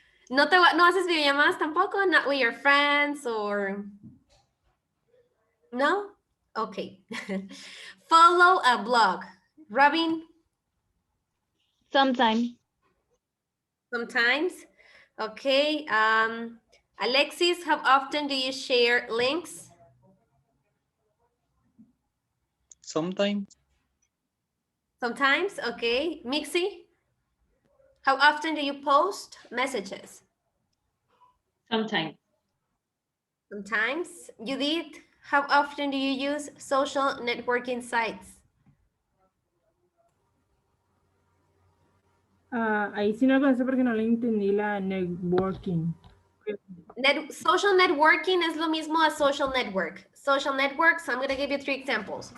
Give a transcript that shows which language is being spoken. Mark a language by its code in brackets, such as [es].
[es] No haces videollamadas tampoco? [en] Not with your friends or... No? Okay. Follow a blog. Robin? Sometimes. Sometimes. Okay. Alexis, how often do you share links? Sometimes. Sometimes. Okay. Mixie, how often do you post messages? Sometimes. Sometimes. Judith, how often do you use social networking sites? [es] Ahí sí no alcancé porque no le entendí la networking. Social networking es lo mismo a social network. [en] Social networks, I'm going to give you 3 examples.